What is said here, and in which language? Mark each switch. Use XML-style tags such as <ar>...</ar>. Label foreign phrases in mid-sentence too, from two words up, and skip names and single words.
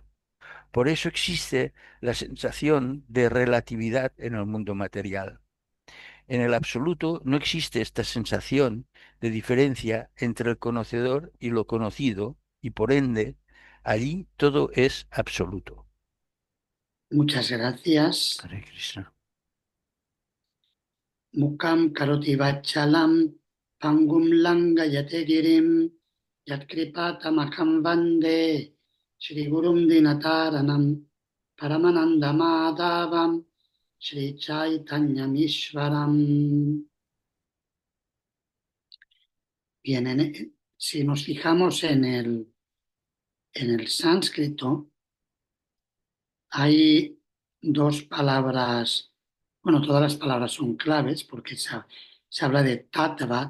<es>Por eso existe la sensación de relatividad en el mundo material. En el absoluto no existe esta sensación de diferencia entre el conocedor y lo conocido, y por ende, allí todo es absoluto. Muchas gracias.</es> <sa>Hare Krishna. Mukam karoti vachalam pangum langayate girim yatkripatamaham vande Shri Gurum Dinataranam Paramananda Madhavam Shri Chaitanyamishvaram.</sa> <es>Bien, si nos fijamos en el sánscrito, hay dos palabras, bueno, todas las palabras son claves porque se habla de tattva.</es>